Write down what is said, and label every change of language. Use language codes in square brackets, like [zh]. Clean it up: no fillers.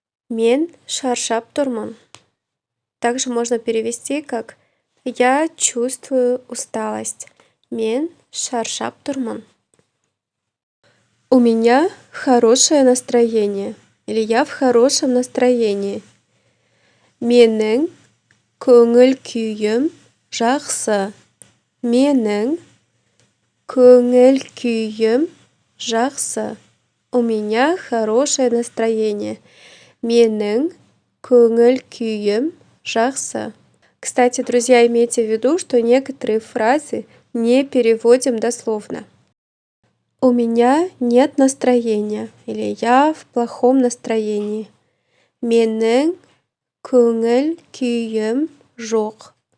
[kk] Мен шаршап тұрмын. [ru] Также можно перевести как «я чувствую усталость». [kk] Мен шаршап тұрмын. [ru] У меня хорошее настроение. Или я в хорошем настроении. [kk] Менің көңіл-күйім жақсы. Менің көңіл-күйім жақсы. [ru] У меня хорошее настроение. [kk] Менің көңіл-күйім жақсы. [ru] Кстати, друзья, имейте в виду, что некоторые фразы не переводим дословно. У меня нет настроения. Или я в плохом настроении. [kk] Менің көңіл-күйім жоқ.